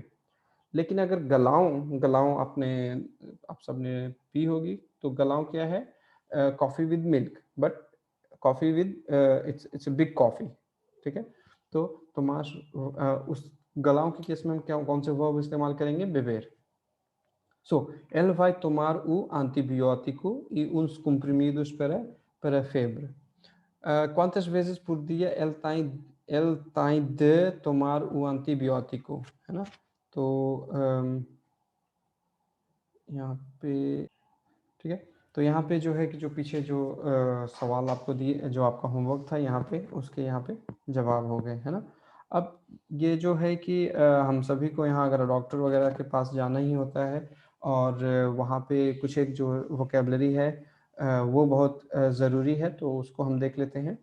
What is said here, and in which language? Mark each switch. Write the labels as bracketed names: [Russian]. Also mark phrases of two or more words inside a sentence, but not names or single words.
[Hindi] लेकिन अगर गलाऊं आपने, आप सबने पी होगी, तो गलाऊं क्या है, [English] coffee with milk, but coffee with its big coffee, [Hindi] ठीक है। तो तुम्हार उस गलाऊं के केस में हम क्या, कौन से वर्ब इस्तेमाल करेंगे, बेबेर। [English] So, [Portuguese] ele vai tomar o antibiótico e uns comprimidos para a febre. Quantas vezes por dia ele tem de tomar o antibiótico, [Hindi] है ना। तो यहाँ पे, ठीक है। तो यहाँ पे जो है कि जो पीछे जो सवाल आपको दिए, जो आपका होमवर्क था यहाँ पे, उसके यहाँ पे जवाब हो गए, है ना। अब ये जो है कि हम सभी को यहाँ अगर डॉक्टर वगैरह के पास जाना ही होता है, और वहाँ पे कुछ एक जो वोकेबलरी है वो बहुत ज़रूरी है, तो उसको हम देख लेते हैं।